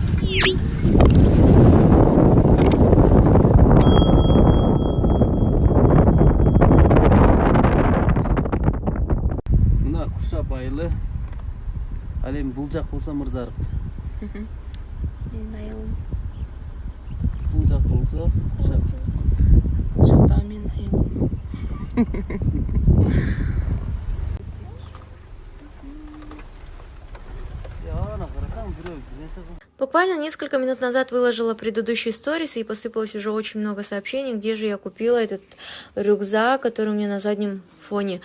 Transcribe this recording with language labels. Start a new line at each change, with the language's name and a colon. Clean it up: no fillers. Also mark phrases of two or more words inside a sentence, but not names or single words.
Kyrgyz: Мына Куша байлы. Ал эми бул жак болсо Мырзарык. Менин айылым. Бул жак болсо Куша. Бул жакта менин айылым.
Russian: Буквально несколько минут назад выложила предыдущий сторис, и посыпалось уже очень много сообщений, где же я купила этот рюкзак, который у меня на заднем фоне.